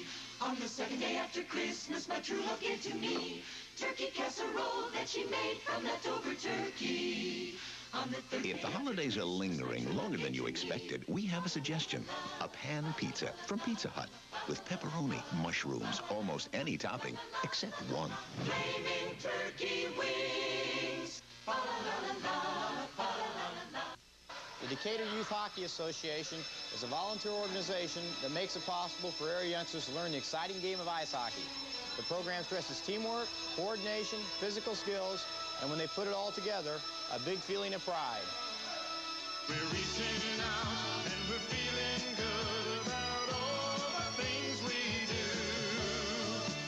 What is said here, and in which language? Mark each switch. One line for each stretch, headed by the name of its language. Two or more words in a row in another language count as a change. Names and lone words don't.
English: On the second day after Christmas, my true love gave to me turkey casserole that she made from leftover turkey. On the third If the holidays are lingering longer than you expected, we have a suggestion. A pan pizza from Pizza Hut with pepperoni, mushrooms, almost any topping except one. flaming turkey wings. Fa-la-la-la-la, fa-la-la-la-la. The Decatur Youth Hockey Association is a volunteer organization that makes it possible for area youngsters to learn the exciting game of ice hockey. The program stresses teamwork, coordination, physical skills, and when they put it all together, a big feeling of pride. We're reaching out and we're feeling good about all the things we do.